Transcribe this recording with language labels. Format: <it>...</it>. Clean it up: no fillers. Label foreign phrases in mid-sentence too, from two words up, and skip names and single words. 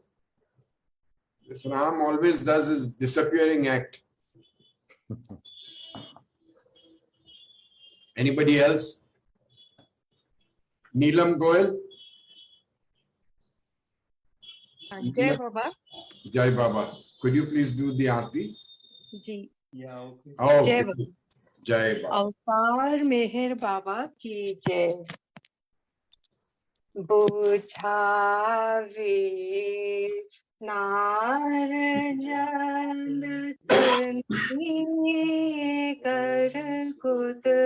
<en>This Ram always does his disappearing act. Anybody else? Neelam Goel?</en> <hi>जय बाबा. जय बाबा.</hi> <en>Could you please do the aarti? जी Oh, जय okay. बाबा</en> <hi>जय बाबा. अवतार मेहर बाबा की जय बुझावे नार जन कर कुद</hi>